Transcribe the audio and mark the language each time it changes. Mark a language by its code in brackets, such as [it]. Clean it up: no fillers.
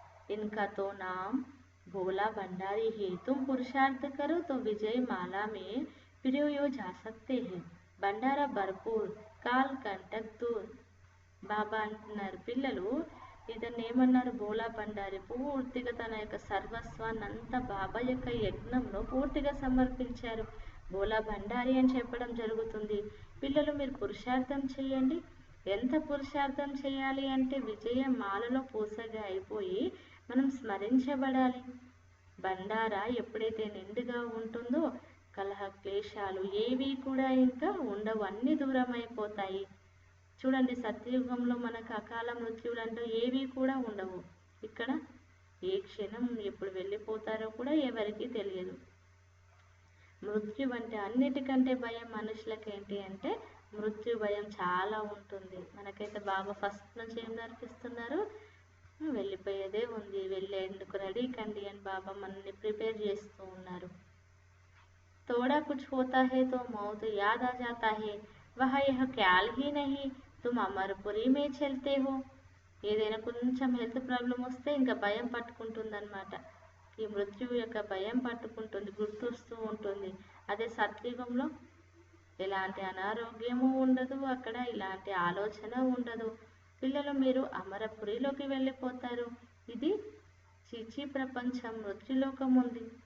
[hi] इनका तो नाम भोला भंडारी है, तुम पुरुषार्थ करो तो विजय माला में पिरोयो जा सकते हैं, भंडारा भरपूर काल कंटक दूर. [te] బాబా అంటున్నారు, పిల్లలు ఇతన్ని ఏమన్నారు, బోలా బండారి పూర్తిగా తన యొక్క సర్వస్వాన్ని అంతా బాబా యొక్క యజ్ఞంలో పూర్తిగా సమర్పించారు. బోలా బండారి అని చెప్పడం జరుగుతుంది. పిల్లలు మీరు పురుషార్థం చేయండి. ఎంత పురుషార్థం చేయాలి అంటే విజయ మాలలో పూసగా అయిపోయి మనం స్మరించబడాలి. బండారా ఎప్పుడైతే నిండుగా ఉంటుందో కలహ క్లేశాలు ఏవి కూడా ఇంకా ఉండవు, అన్ని దూరం అయిపోతాయి. చూడండి, సత్యయుగంలో మనకు అకాల మృత్యువులు అంటూ ఏవి కూడా ఉండవు. ఇక్కడ ఏ క్షణం ఎప్పుడు వెళ్ళిపోతారో కూడా ఎవరికి తెలియదు. మృత్యు అంటే అన్నిటికంటే భయం మనుషులకి ఏంటి అంటే మృత్యు భయం చాలా ఉంటుంది. మనకైతే బాబా ఫస్ట్ నుంచి ఏం నేర్పిస్తున్నారు, వెళ్ళిపోయేదే ఉంది, వెళ్ళేందుకు రెడీ కండి అని బాబా మనల్ని ప్రిపేర్ చేస్తూ ఉన్నారు. [hi] తోడా కుछ होता है तो मौत याद आ जाता है, वह यह ख्याल ही नहीं तुम अमरपुरी में चलते हो. [te] ఏదైనా కొంచెం హెల్త్ ప్రాబ్లం వస్తే ఇంకా భయం పట్టుకుంటుందన్నమాట. ఈ మృత్యువు యొక్క భయం పట్టుకుంటుంది, గుర్తొస్తూ ఉంటుంది. అదే సత్యుగంలో ఎలాంటి అనారోగ్యము ఉండదు, అక్కడ ఇలాంటి ఆలోచన ఉండదు. పిల్లలు మీరు అమరపురిలోకి వెళ్ళిపోతారు. ఇది చీచీ ప్రపంచం, మృత్యులోకం ఉంది.